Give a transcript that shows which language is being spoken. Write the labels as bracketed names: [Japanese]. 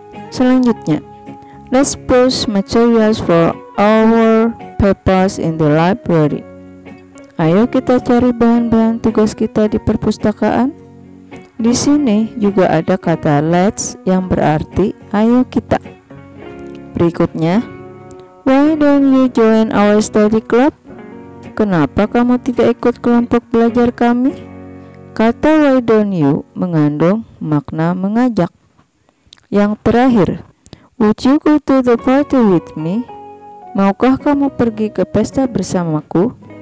[Indonesian] Selanjutnya, [English] "Let's post materials for our papers in the library." [Indonesian] Ayo kita cari bahan-bahan tugas kita di perpustakaan. Di sini juga ada kata let's yang berarti ayo kita. Berikutnya, [English] "Why don't you join our study club?" [Indonesian] Kenapa kamu tidak ikut kelompok belajar kami? Kata [English] why don't you [Indonesian] mengandung makna mengajak. Yang terakhir, [English] "Would you go to the party with me?" [Indonesian] Maukah kamu pergi ke pesta bersamaku?